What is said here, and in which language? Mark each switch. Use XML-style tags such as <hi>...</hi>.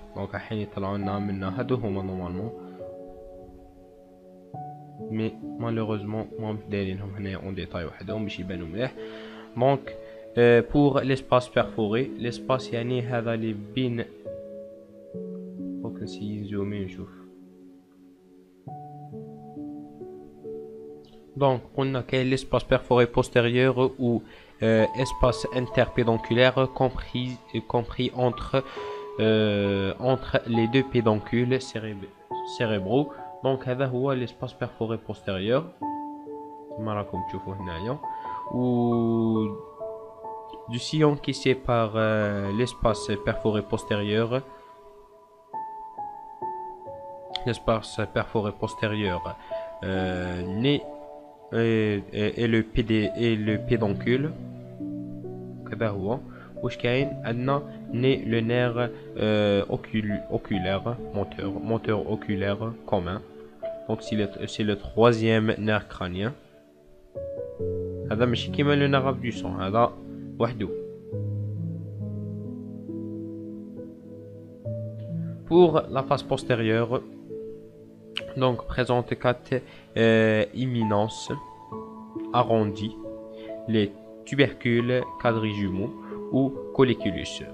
<ar>Donc حين يطلعوا لنا منا هادو هما نورمالمون، مي مالوغوزمون ما دايرينهم هنايا اون ديتاي وحدهم باش يبانوا مليح. دونك</ar> <fr>pour l'espace perforé،</fr> <ar>l'espace يعني هذا اللي بين، فوق نسيي نزومي نشوف.</ar> <fr>Donc</fr> <ar>قلنا كاين</ar> <fr>l'espace perforé postérieur ou espace interpédonculaire compris entre les deux pédoncules cérébraux. Donc</fr> <ar>هذا هو</ar> <fr>l'espace perforé postérieur</fr> <ar>كما راكم تشوفوا هنايا،</ar> <fr>و du sillon qui sépare l'espace perforé postérieur. L'espace perforé postérieur et le pédoncule.</fr> <ar>كذا هو. واش كاين عندنا</ar> <fr>le nerf oculaire moteur oculaire commun. Donc c'est le troisième nerf crânien.</fr> <ar>هذا ماشي كيما</ar> <fr>le nerf abducens،</fr> <ar>هذا وحده.</ar> <fr>Pour la face postérieure, donc présente 4 éminences arrondies, les tubercules quadrijumeaux ou colliculus.</fr>